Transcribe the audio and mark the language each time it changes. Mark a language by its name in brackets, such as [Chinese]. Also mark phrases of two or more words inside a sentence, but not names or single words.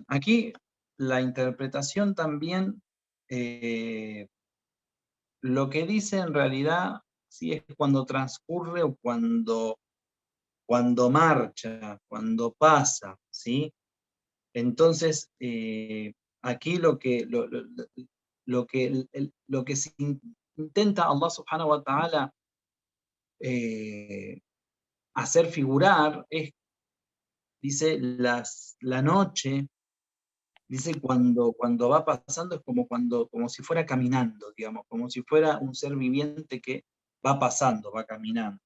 [Spanish] Aquí la interpretación también, lo que dice en realidad, sí, es cuando transcurre o cuando marcha, cuando pasa, ¿sí? Entonces, aquí lo que se intenta Allah [Arabic] سبحانه وتعالى [Spanish] hacer figurar es, dice, la noche, dice, cuando va pasando, es como si fuera caminando, digamos, como si fuera un ser viviente que va pasando, va caminando.